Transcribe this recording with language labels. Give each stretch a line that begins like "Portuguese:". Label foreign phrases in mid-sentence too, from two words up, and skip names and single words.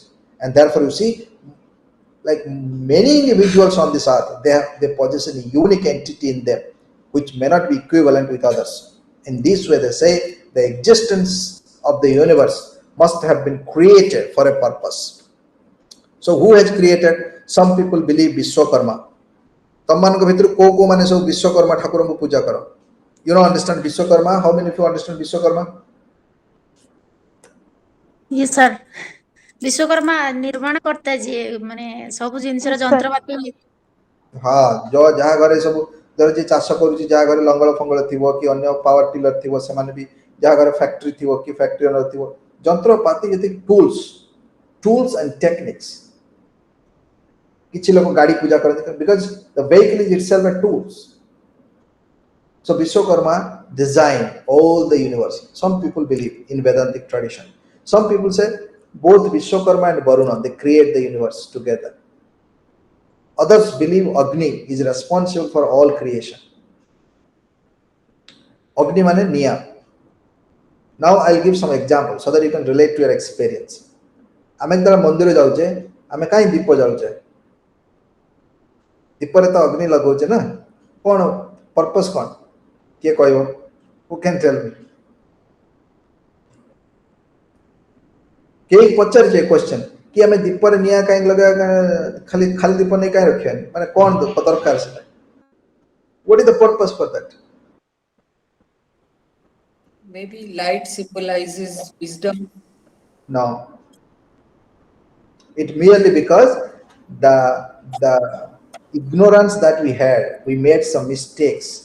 English: And therefore you see, like many individuals on this earth, they possess a unique entity in them which may not be equivalent with others. In this way, they say the existence of the universe must have been created for a purpose. So, who has created? Some people believe Vishwakarma.
Odia: ତମମାନଙ୍କ ଭିତରୁ କୋଉ ମାନେ ସବୁ ବିଶ୍ୱକର୍ମା ଠାକୁରଙ୍କୁ ପୂଜା କର?
English: You don't understand Vishwakarma? How many of you understand Vishwakarma? Yes, sir.
Odia: ବିଶ୍ୱକର୍ମା ନିର୍ମାଣ କର୍ତ୍ତା ଯିଏ ମାନେ ସବୁ ଜିନିଷର
English: Yes, sir.
Odia: ଯନ୍ତ୍ରପାତି ହଁ, ଯାହା ଘରେ ସବୁ ଧର ଯିଏ ଚାଷ କରୁଛି, ଯାହା ଘରେ ଲଙ୍ଗଳ ଫଙ୍ଗଳ ଥିବ କି ଅନ୍ୟ
English: power tiller
Odia: ଥିବ, ସେମାନେ ବି ଯାହା ଘରେ ଫ୍ୟାକ୍ଟ୍ରି ଥିବ କି
English: factory owner
Odia: ଥିବ, ଯନ୍ତ୍ରପାତି ଯେତିକି
English: tools and techniques,
Odia: କିଛି ଲୋକ ଗାଡ଼ି ପୂଜା କରନ୍ତି
English: because the vehicle is itself a tools. So Vishwakarma designed all the universe. Some people believe in Vedantic tradition. Some people say both Vishwakarma and Varuna, they create the universe together. Others believe Agni is responsible for all creation.
Odia: ଅଗ୍ନି ମାନେ ନିଆଁ.
English: Now I'll give some examples so that you can relate to your experience.
Odia: ଆମେ ଯେତେବେଳେ ମନ୍ଦିର ଯାଉଛେ, ଆମେ କାହିଁ ଦୀପ ଜାଳୁଛେ? ଦୀପରେ ତ ଅଗ୍ନି ଲଗାଉଛେ ନା, କ'ଣ ପର୍ପସ୍ କ'ଣ? କିଏ କହିବ?
English: Who can tell me?
Odia: କେହି ପଚାରିଛେ କ୍ୱେଶ୍ଚନ କି ଆମେ ଦୀପରେ ନିଆଁ କାହିଁକି ଲଗାଇବା, ଖାଲି ଖାଲି ଦୀପ ନେଇ କାହିଁ ରଖିବାନି, ମାନେ କ'ଣ ଦରକାର ସେଟା?
English: What is the purpose for that? Maybe light symbolizes wisdom. No. It merely because the ignorance that we had, we made some mistakes.